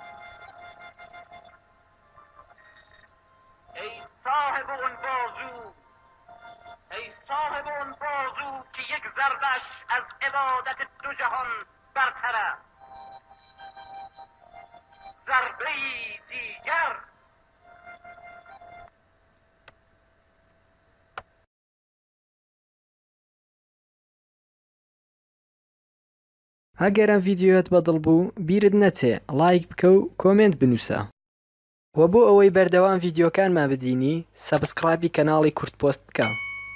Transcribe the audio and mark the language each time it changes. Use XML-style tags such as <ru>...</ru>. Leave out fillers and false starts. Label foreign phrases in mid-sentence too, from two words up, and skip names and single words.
<fa>ای صاحب اون بازو که یک ضربش از عبادت دو جهان برتر است. ضربه دیگر.</fa> <ckb>ئەگەر ئەم ڤیدیۆت بەدڵ بوو بیرت نەچێ لایک بکە و کۆمنت بنووسە و بۆ ئەوەی بەردەوام ڤیدیۆکانمان ببینی سەبسکرایبی کەناڵی کورتپۆست بکە.</ckb>